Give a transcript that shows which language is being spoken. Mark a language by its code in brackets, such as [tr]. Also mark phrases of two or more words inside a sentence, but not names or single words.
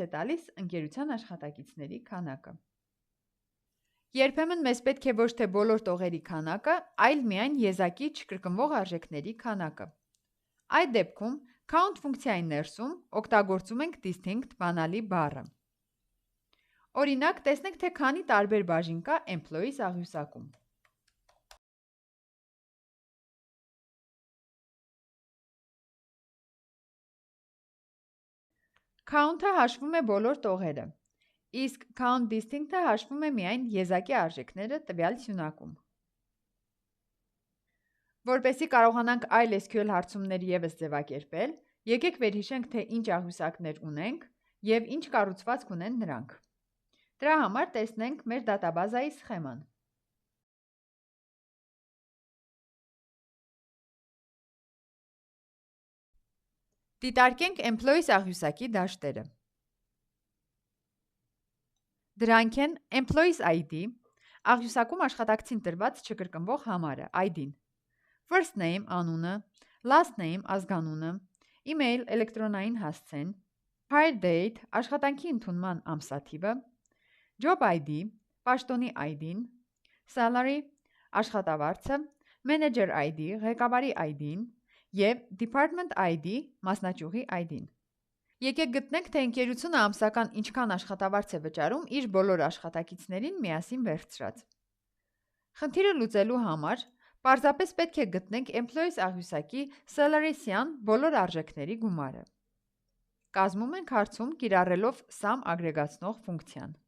[hy] է տալիս ընկերության աշխատակիցների քանակը։ Երբեմն մեզ պետք է ոչ թե բոլոր տողերի քանակը, այլ միայն եզակի չկրկնվող արժեքների քանակը։ Այդ դեպքում count ֆունկցիայի ներսում օգտագործում ենք distinct բանալի բառը։ Օրինակ, տեսնենք, թե քանի տարբեր բաժին կա employees աղյուսակում։ Count-ը հաշվում է բոլոր տողերը, իսկ [en] count distinct- [hy] ը հաշվում է միայն եզակի արժեքները տվյալ սյունակում։ Որպեսզի կարողանանք այլ SQL հարցումներ ևս ձևակերպել, եկեք վերհիշենք, թե ինչ աղյուսակներ ունենք և ինչ կառուցվածք ունեն նրանք։ Դրա համար տեսնենք մեր դատաբազայի սխեման։ Դիտարկենք employees աղյուսակի դաշտերը։ Դրանք են [en] employees ID, [hy] աղյուսակում աշխատակցին տրված չկրկնվող համարը, ID-ն, [en] first name [hy] անունը, [en] last name [hy] ազգանունը, email էլեկտրոնային հասցեն, [en] hire date [hy] աշխատանքի ընդունման ամսաթիվը, [en] job ID [hy] պաշտոնի ID-ն, salary աշխատավարձը, manager ID ղեկավարի ID-ն և [en] department ID [hy] մասնաճյուղի ID-ն։ Եկեք գտնենք, թե ընկերությունը ամսական ինչքան աշխատավարձ է վճարում իր բոլոր աշխատակիցներին միասին վերցրած։ Խնդիրը լուծելու համար պարզապես պետք է գտնենք employees աղյուսակի salary-սյան բոլոր արժեքների գումարը։ Կազմում ենք հարցում կիրառելով sum ագրեգացնող ֆունկցիան։